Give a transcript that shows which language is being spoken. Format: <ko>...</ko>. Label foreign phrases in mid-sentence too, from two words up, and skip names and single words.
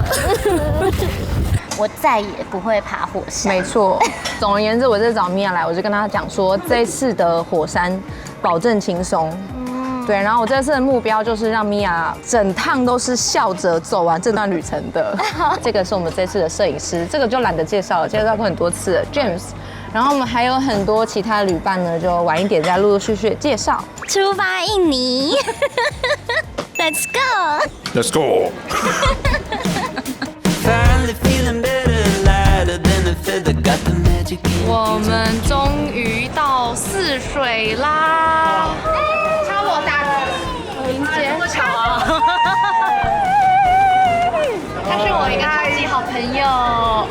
<zh>我再也不會爬火山。沒錯，總而言之，我這找米婭來，我就跟他講說，這次的火山保證輕鬆。對，然後我這次的目標就是讓米婭整趟都是笑着走完這段旅程的。這個是我們這次的攝影師，這個就懶得介紹了，介紹過很多次了 ，James。然後我們還有很多其他的旅伴呢，就晚一點再陸陸續續介紹。出發印尼 ，</zh> <en>Let's go！Let's go！</en> <zh>我們終於到泗水啦！敲我大哥，林杰，這麼巧啊！他是我一個超級好朋友。</zh>